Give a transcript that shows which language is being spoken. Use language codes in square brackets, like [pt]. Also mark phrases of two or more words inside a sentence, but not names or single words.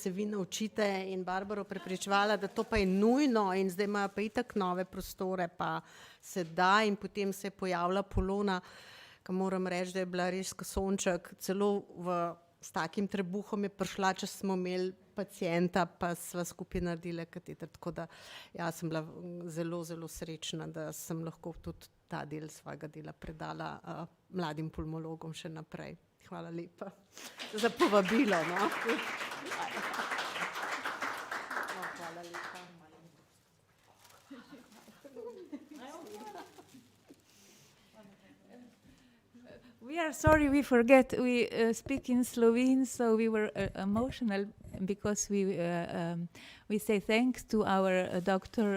[sl] se vi naučite, in Barbaro prepričevala, da to pa je nujno, in zdaj imajo pa itak nove prostore, pa se da, in potem se je pojavila Polona, ki moram reči, da je bila res kasonček, celo s takim trebuhom je prišla, če smo imeli pacienta, pa sva skupaj naredila kateter, tako da ja, sem bila zelo, zelo srečna, da sem lahko tudi ta del svojega dela predala mladim pulmologom še naprej. Hvala lepa za povabilo. No? Hvala lepa. [en] We are sorry, we forget. We speak in Slovene, so we were emotional because we say thanks to our Dr.